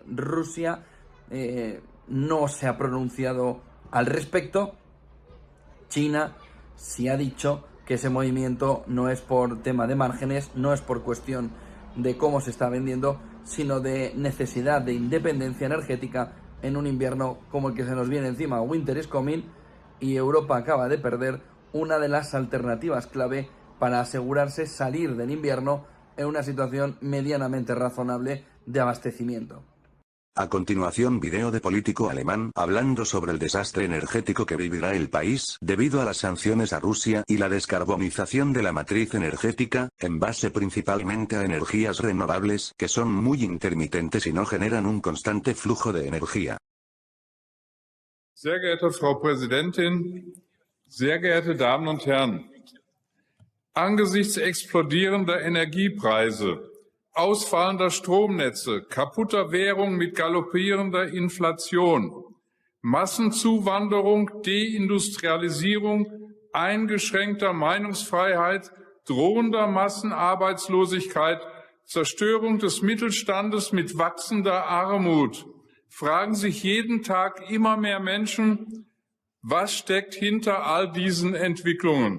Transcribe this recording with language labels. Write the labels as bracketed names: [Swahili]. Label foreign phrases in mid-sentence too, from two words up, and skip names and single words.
[Spanish] Rusia no se ha pronunciado al respecto. China sí ha dicho que ese movimiento no es por tema de márgenes, no es por cuestión de cómo se está vendiendo, sino de necesidad de independencia energética en un invierno como el que se nos viene encima. [English] Winter is coming, [Spanish] y Europa acaba de perder una de las alternativas clave para asegurarse salir del invierno en una situación medianamente razonable de abastecimiento. A continuación, video de político alemán hablando sobre el desastre energético que vivirá el país debido a las sanciones a Rusia y la descarbonización de la matriz energética, en base principalmente a energías renovables que son muy intermitentes y no generan un constante flujo de energía. [German] Sehr geehrte Frau Präsidentin, sehr geehrte Damen und Herren, angesichts explodierender Energiepreise, ausfallender Stromnetze, kaputter Währung mit galoppierender Inflation, Massenzuwanderung, Deindustrialisierung, eingeschränkter Meinungsfreiheit, drohender Massenarbeitslosigkeit, Zerstörung des Mittelstandes mit wachsender Armut, fragen sich jeden Tag immer mehr Menschen, was steckt hinter all diesen Entwicklungen?